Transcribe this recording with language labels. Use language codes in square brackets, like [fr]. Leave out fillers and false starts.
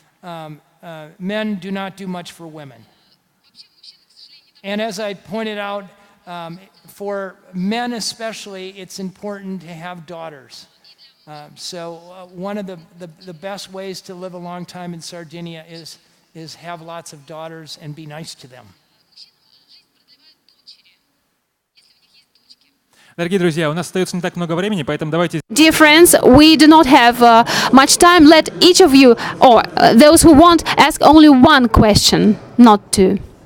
[en] Men do not do much for women. And as I pointed out, for men especially, it's important to have daughters. One of the best ways to live a long time in Sardinia is have lots of daughters and be nice to them. [ru] Дорогие друзья, у нас остается не так много времени, поэтому давайте... [en] Dear friends, we do not have much time. Let each of you, or those who want, ask only one question, not two.